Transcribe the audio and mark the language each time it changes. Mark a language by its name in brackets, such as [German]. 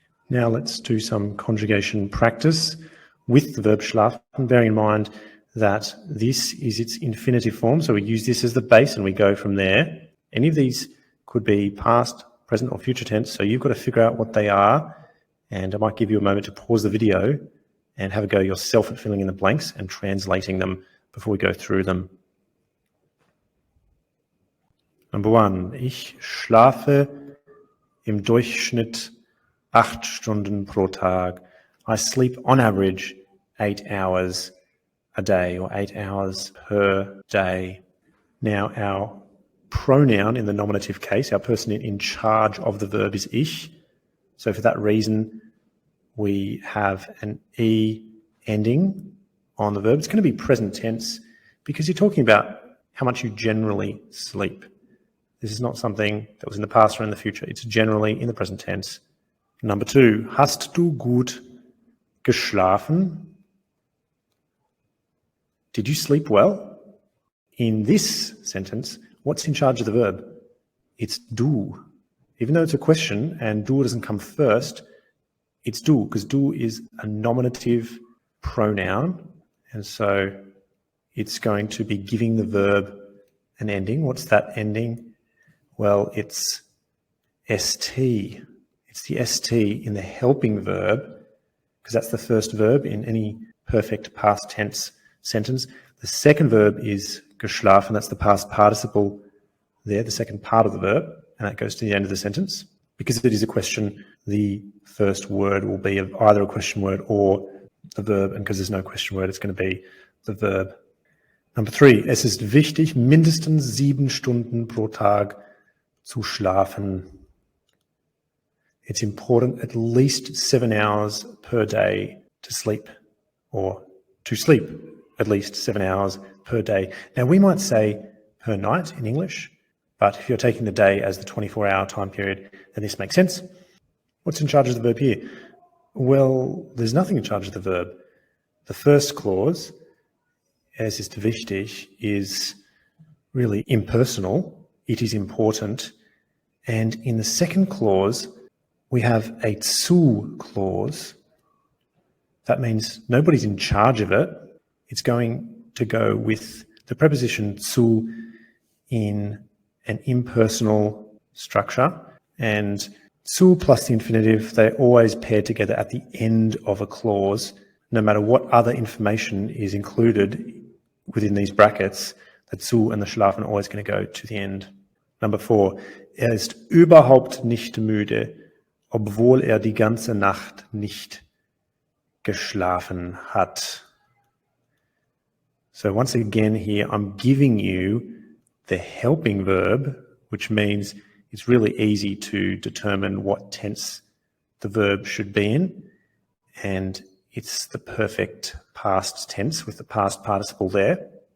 [English] Now let's do some conjugation practice with the verb schlafen, bearing in mind that this is its infinitive form, so we use this as the base and we go from there. Any of these could be past, present, or future tense, so you've got to figure out what they are, and I might give you a moment to pause the video and have a go yourself at filling in the blanks and translating them before we go through them. Number 1, [German] ich schlafe im Durchschnitt 8 Stunden pro Tag. [English] I sleep on average 8 hours a day, or 8 hours per day. Now our pronoun in the nominative case, our person in charge of the verb is ich. So for that reason, we have an E ending on the verb. It's going to be present tense because you're talking about how much you generally sleep. This is not something that was in the past or in the future. It's generally in the present tense. Number 2, [German] hast du gut geschlafen? [English] Did you sleep well? In this sentence, what's in charge of the verb? It's du. Even though it's a question and du doesn't come first, it's du, because du is a nominative pronoun, and so it's going to be giving the verb an ending. What's that ending? Well, it's st. It's the st in the helping verb, because that's the first verb in any perfect past tense sentence. The second verb is geschlafen. That's the past participle there, the second part of the verb, and that goes to the end of the sentence. Because it is a question, the first word will be either a question word or the verb, and because there's no question word, it's going to be the verb. Number 3, [German] es ist wichtig, mindestens 7 Stunden pro Tag zu schlafen. [English] It's important at least 7 hours per day to sleep, or to sleep at least 7 hours per day. Now, we might say per night in English, but if you're taking the day as the 24-hour time period, then this makes sense. What's in charge of the verb here? Well, there's nothing in charge of the verb. The first clause, [German] es ist wichtig, [English] is really impersonal. It is important. And in the second clause, we have a zu clause. That means nobody's in charge of it. It's going to go with the preposition zu in an impersonal structure, and zu plus the infinitive, they always pair together at the end of a clause. No matter what other information is included within these brackets, the zu and the schlafen are always going to go to the end. Number 4, [German] ist überhaupt nicht müde, obwohl die ganze Nacht nicht geschlafen hat. [English] So once again here, I'm giving you the helping verb, which means it's really easy to determine what tense the verb should be in, and it's the perfect past tense with the past participle there.